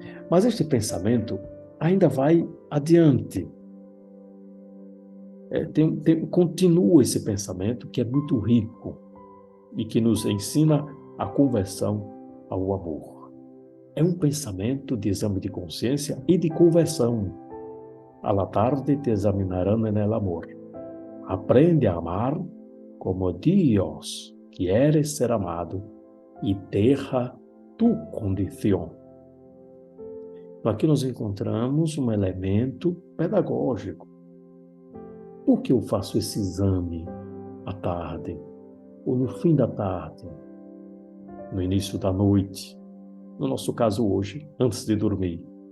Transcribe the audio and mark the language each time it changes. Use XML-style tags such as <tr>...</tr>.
<pt>Mas este pensamento ainda vai adiante. Continua esse pensamento que é muito rico e que nos ensina a conversão ao amor. É um pensamento de exame de consciência e de conversão.</pt> <es>A la tarde te examinarán en el amor. Aprende a amar como Dios quieres ser amado e deja tu condição.</es> <pt>Então, aqui nós encontramos um elemento pedagógico. Por que eu faço esse exame à tarde, ou no fim da tarde, no início da noite, no nosso caso hoje, antes de dormir?</pt>